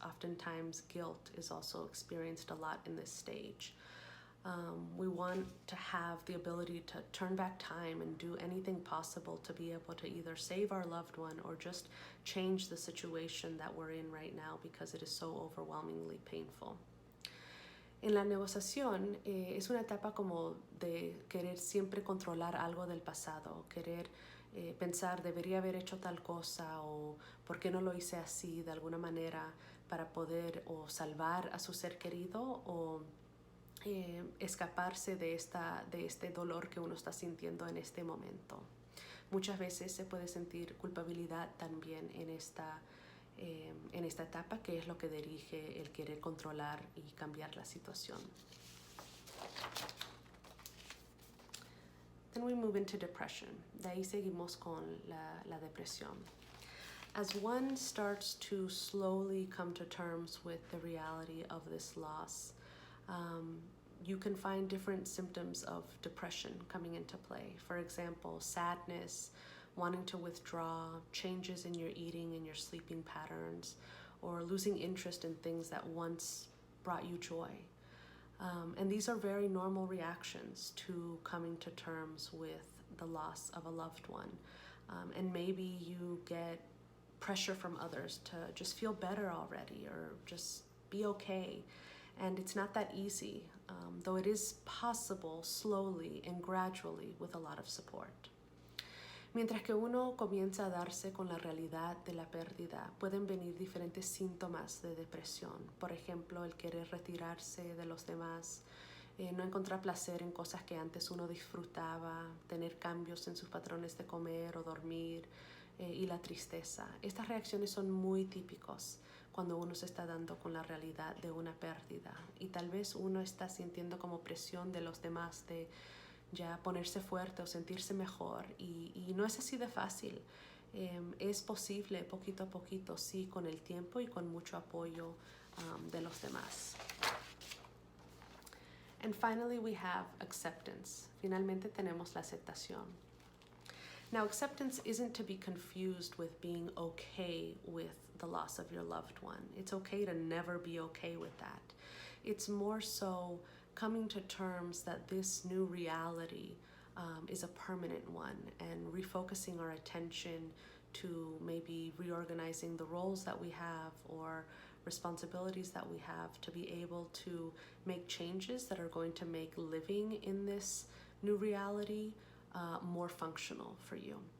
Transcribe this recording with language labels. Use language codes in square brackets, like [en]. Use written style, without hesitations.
[en] Oftentimes, guilt is also experienced a lot in this stage. We want to have the ability to turn back time and do anything possible to be able to either save our loved one or just change the situation that we're in right now because it is so overwhelmingly painful. [es] En la negociación es una etapa como de querer siempre controlar algo del pasado, querer pensar debería haber hecho tal cosa o por qué no lo hice así de alguna manera para poder o salvar a su ser querido o escaparse de este dolor que uno está sintiendo en este momento. Muchas veces se puede sentir culpabilidad también en esta etapa, que es lo que dirige el querer controlar y cambiar la situación. [en] Then we move into depression. [es] De ahí seguimos con la depresión. [en] As one starts to slowly come to terms with the reality of this loss, you can find different symptoms of depression coming into play. For example, sadness, wanting to withdraw, changes in your eating and your sleeping patterns, or losing interest in things that once brought you joy. And these are very normal reactions to coming to terms with the loss of a loved one. And maybe you get pressure from others to just feel better already or just be okay. And it's not that easy, though it is possible slowly and gradually with a lot of support. [es] Mientras que uno comienza a darse con la realidad de la pérdida, pueden venir diferentes síntomas de depresión. Por ejemplo, el querer retirarse de los demás, no encontrar placer en cosas que antes uno disfrutaba, tener cambios en sus patrones de comer o dormir, y la tristeza. Estas reacciones son muy típicos cuando uno se está dando con la realidad de una pérdida y tal vez uno está sintiendo como presión de los demás de ya ponerse fuerte o sentirse mejor y no es así de fácil. Es posible poquito a poquito, sí, con el tiempo y con mucho apoyo de los demás. [en] And finally we have acceptance. [es] Finalmente tenemos la aceptación. [en] Now, acceptance isn't to be confused with being okay with the loss of your loved one. It's okay to never be okay with that. It's more so coming to terms that this new reality is a permanent one and refocusing our attention to maybe reorganizing the roles that we have or responsibilities that we have to be able to make changes that are going to make living in this new reality more functional for you.